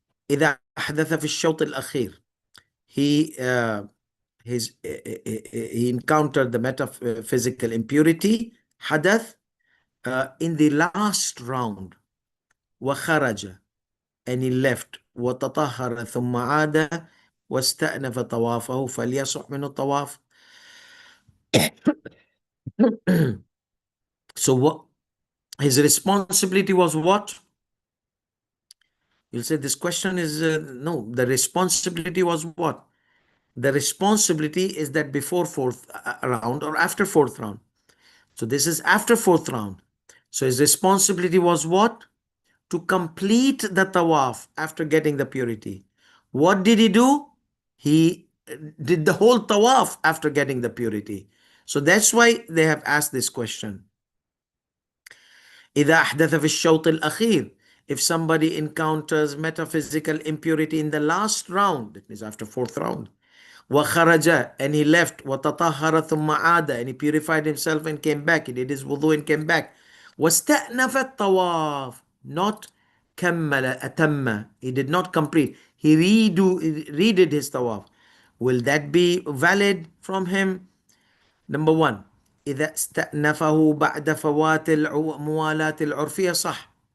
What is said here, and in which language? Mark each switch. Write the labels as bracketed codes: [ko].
[ar] إذا أحدث في الشوط الأخير, [en] he he encountered the metaphysical impurity حدث in the last round. [ar] وخرج, [en] and he left. [ar] وتطهر ثم عاد واستأنف طوافه فليصح منه الطواف. [en] So what his responsibility was? What you'll say, this question is no, the responsibility was what? The responsibility is that before fourth round or after fourth round. So this is after fourth round. So his responsibility was what? To complete the tawaf after getting the purity. What did he do? He did the whole tawaf after getting the purity. So that's why they have asked this question. [ar] إذا أحدث في الشوط الأخير, [en] if somebody encounters metaphysical impurity in the last round, that means after fourth round, [ar] وخرج, [en] and he left, [ar] وتطهر ثم عاد, [en] and he purified himself and came back, he did his wudu and came back, [ar] واستأنف الطواف, [en] not [ar] كمل أتم, [en] he did not complete, he redid his tawaf. Will that be valid from him? [ar] Number one, إذا استأنفه بعد فوات الموالاة العرفية صح.